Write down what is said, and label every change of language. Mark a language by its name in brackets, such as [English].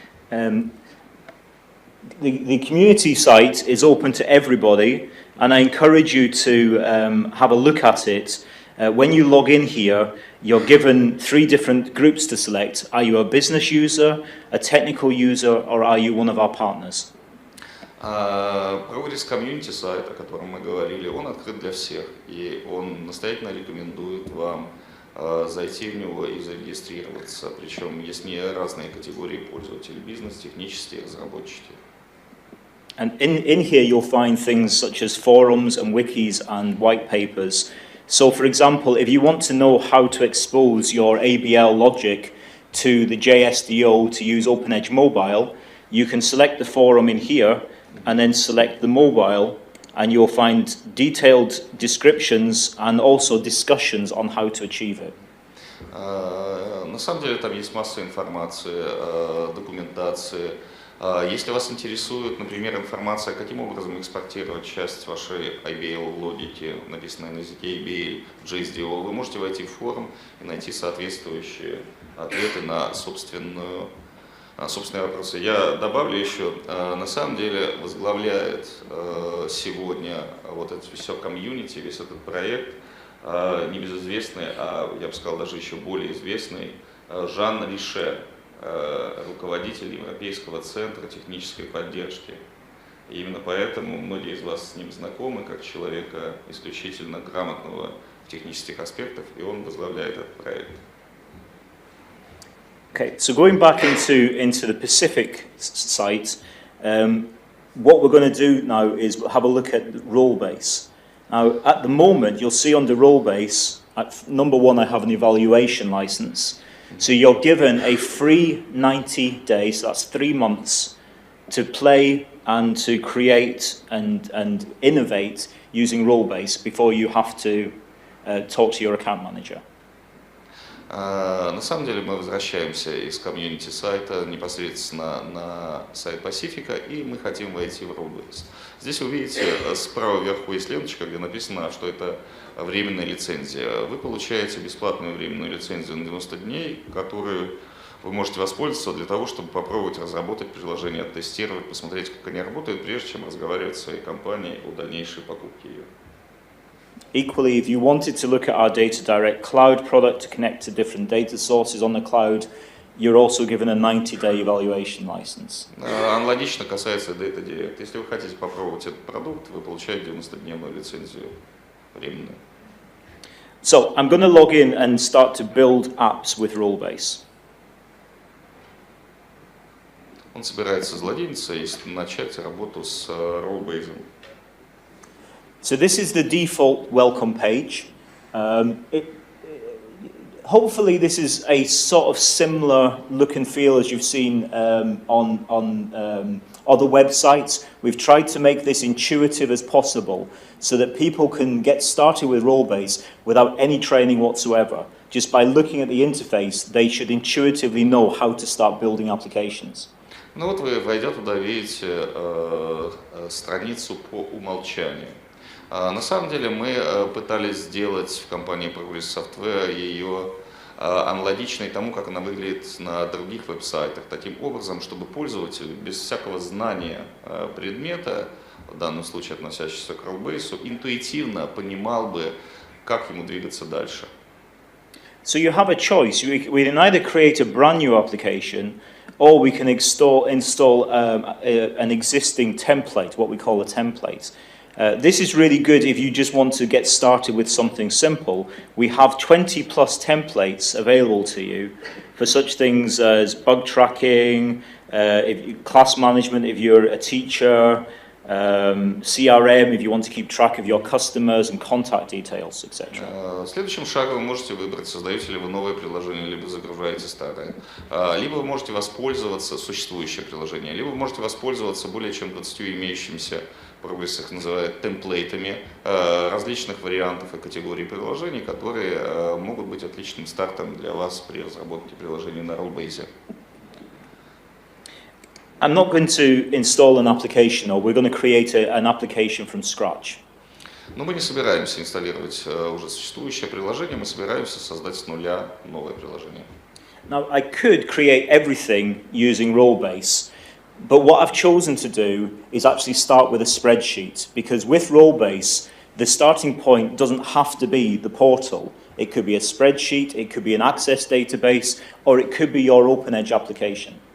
[English] The community site is open to everybody, and I encourage you to have a look at it. When you log in here, you're given 3 different groups to select. Are you a business user, a technical user, or are you one of our partners? [Russian] Progress комьюнити сайт, о котором мы говорили, он открыт для всех, и он настоятельно рекомендует вам зайти в него и зарегистрироваться. Причем есть не разные категории пользователей: бизнес, технические, разработчики. [English] And in here you'll find things such as forums and wikis and white papers. So for example, if you want to know how to expose your ABL logic to the JSDO to use OpenEdge mobile, you can select the forum in here and then select the mobile, and you'll find detailed descriptions and also discussions on how to achieve it. [Russian] На самом деле там есть масса информации, документации. Если вас интересует, например, информация, каким образом экспортировать часть вашей IBL логики, написанной на языке IBL, JSDO, вы можете войти в форум и найти соответствующие ответы на собственные вопросы. Я добавлю еще, на самом деле возглавляет сегодня вот это все комьюнити, весь этот проект, небезызвестный, а я бы сказал даже еще более известный, Жан Рише, руководитель Европейского центра технической поддержки. И именно поэтому многие из вас с ним знакомы, как человека исключительно грамотного в технических аспектах, и он возглавляет этот проект. [English] Okay, so going back into the Pacific site, what we're going to do now is have a look at Rollbase. Now, at the moment, you'll see under Rollbase, at number 1, I have an evaluation license. So you're given a free 90 days, so that's 3 months, to play and to create and innovate using Rollbase before you have to talk to your account manager. [Russian] На самом деле мы возвращаемся из комьюнити сайта непосредственно на сайт Пасифика, и мы хотим войти в Rollbase. Здесь вы видите, справа вверху есть ленточка, где написано, что это временная лицензия. Вы получаете бесплатную временную лицензию на 90 дней, которую вы можете воспользоваться для того, чтобы попробовать разработать приложение, оттестировать, посмотреть, как они работают, прежде чем разговаривать с своей компанией о дальнейшей покупке ее. [English] Equally, if you wanted to look at our DataDirect Cloud product to connect to different data sources on the cloud, you're also given a 90-day evaluation license. [Russian] Аналогично касается DataDirect. Если вы хотите попробовать этот продукт, вы получаете 90-дневную лицензию временную. [English] So I'm going to log in and start to build apps with Rollbase. [Russian] Он собирается злодейниться и начать работу с Rollbase. [English] So this is the default welcome page. Hopefully this is a sort of similar look and feel as you've seen on other websites. We've tried to make this intuitive as possible so that people can get started with Rollbase without any training whatsoever. Just by looking at the interface, they should intuitively know how to start building applications. [Russian] Ну вот вы, войдя туда, видите страницу по умолчанию. На самом деле мы пытались сделать в компании Progress Software ее аналогичной тому, как она выглядит на других веб-сайтах, таким образом, чтобы пользователь без всякого знания предмета, в данном случае относящегося к Rollbase, интуитивно понимал бы, как ему двигаться дальше. [English] So you have a choice. We can either create a brand new application, or we can install an existing template, what we call a template. This is really good if you just want to get started with something simple. We have 20 plus templates available to you for such things as bug tracking, class management if you're a teacher, CRM if you want to keep track of your customers and contact details, etc. [Russian] Следующим шагом вы можете выбрать, создаете ли вы новое приложение, либо загружаете старое. Либо вы можете воспользоваться существующее приложение, либо вы можете воспользоваться более чем 20 имеющимися, Progress их называют темплейтами, различных вариантов и категорий приложений, которые могут быть отличным стартом для вас при разработке приложений на Rollbase. [English] I'm not going to install an application, or we're going to create an application from scratch. [Russian] Но мы не собираемся инсталлировать уже существующее приложение, мы собираемся создать с нуля новое приложение. [English] Now, I could create everything using Rollbase, but what I've chosen to do is actually start with a spreadsheet, because with Rollbase, the starting point doesn't have to be the portal. It could be a spreadsheet, it could be an access database, or it could be your OpenEdge application.